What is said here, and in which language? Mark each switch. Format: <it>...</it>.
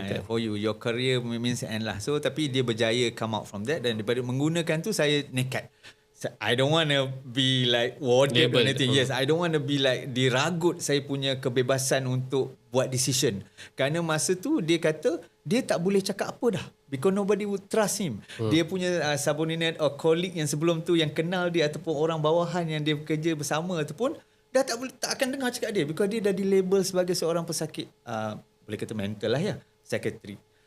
<en>For you, your career means end lah.</en> <ms>So tapi dia berjaya</ms> <en>come out from that,</en> <ms>dan daripada menggunakan tu saya nekat.</ms> <en>I don't want to be like warded or anything. Yes, I don't want to be like</en> <ms>diragut saya punya kebebasan untuk buat</ms> <en>decision.</en> <ms>Kerana masa tu dia kata dia tak boleh cakap apa dah,</ms> <en>because nobody would trust him.</en> <ms>Dia punya subordinate or colleague yang sebelum tu yang kenal dia ataupun orang bawahan yang dia bekerja bersama ataupun dah tak akan dengar cakap dia, because dia dah dilabel sebagai seorang pesakit boleh kata mental lah ya, psychiatry.</ms>